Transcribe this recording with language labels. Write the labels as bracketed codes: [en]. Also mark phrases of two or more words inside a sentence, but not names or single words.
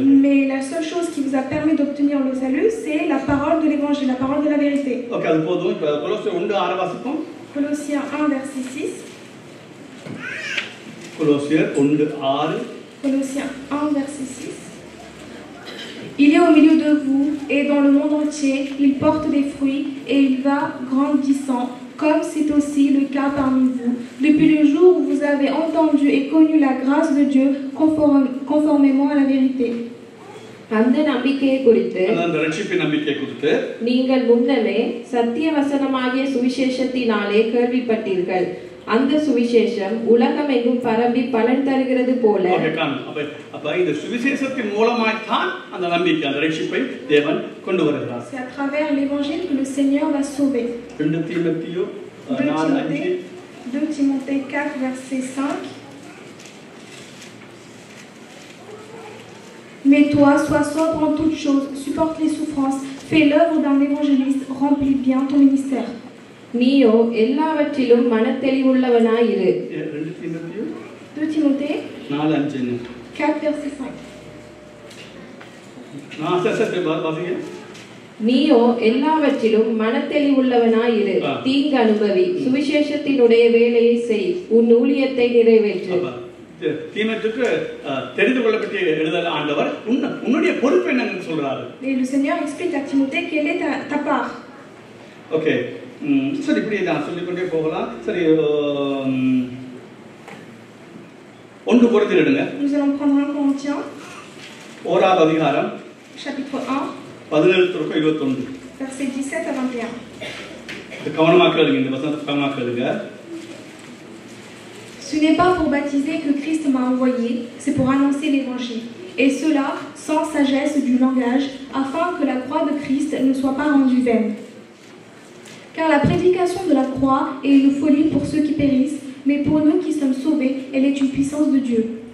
[fr] Mais la seule chose qui vous a permis d'obtenir le salut, c'est la parole de l'évangile, la parole de la vérité. [ta] OK, அது போதும். இப்ப கொலோசியர் 1:6 வாசிப்போம். [fr] Colossiens 1 verset 6. Colossiens 1:6. Colossiens 1 verset 6. Il est au milieu de vous et dans le monde entier, il porte des fruits et il va grandissant, comme c'est aussi le cas parmi vous, depuis le jour où vous avez entendu et connu la grâce de Dieu conformément à la vérité. [ta] அந்த நம்பிக்கையை குறித்து அந்த ரட்சிப்பின் நம்பிக்கையை குறித்து நீங்கள் முன்னமே சத்திய வசனமாகிய சுவிசேஷத்தினாலே கேள்விப்பட்டீர்கள். அந்த சுவிசேஷம் உலகம் எங்கும் பரவி பலன் தருகிறது போல. அப்ப இந்த சுவிசேஷத்தின் மூலமாய் தான் அந்த நம்பிக்கை அந்த ரட்சிப்பை தேவன் கொண்டு வருகிறார். [fr] C'est à travers l'évangile que le Seigneur va sauver. [ta] 2 தீமோத்தேயு 4:5 [fr] 2 Timothée 4, verset 5. Mais toi, sois sobre en toutes choses, supporte les souffrances, fais l'œuvre d'un évangéliste, remplis bien ton ministère. [ta] நீயோ எல்லாவற்றிலும் மனத்தெளிவுள்ளவனாயிரு. [fr] 2 Timothée 4:5. 4, verset 5. [ta] நீயோ எல்லாவற்றிலும் மனத்தெளிவுள்ளவனாயிரு, தீங்கு அனுபவி, சுவிசேஷத்தினுடைய வேலையை செய், உன் ஊழியத்தை நிறைவேற்று. தீமோத்தேயுக்கு தெரிந்து கொள்ளப்பட்ட எழுதல் ஆண்டவர் உன்னுடைய பொறுப்பு என்னன்னு சொல்றாரு. [fr] Et le Seigneur explique à Timothée quelle est ta part. [ta] ஓகே, சரி, இப்படி நான் சொல்லிக்கொண்டே போகலாம். சரி, 1 கொரிந்தியர் எடுங்க. [fr] Nous allons prendre 1 Corinthiens, [ta] 1ஆவது அதிகாரம், [fr] chapitre 1, 17-21. versets 17 à 21. [ta] கவனமாக கேளுங்க, இந்த வசனத்தை கவனமாக கேளுங்க. [fr] Ce n'est pas pour baptiser que Christ m'a envoyé, c'est pour annoncer l'évangile. Et cela sans sagesse du langage, afin que la croix de Christ ne soit pas rendue vaine. Car la prédication de la croix est une folie pour ceux qui périssent, mais pour nous qui sommes sauvés, elle est une puissance de Dieu.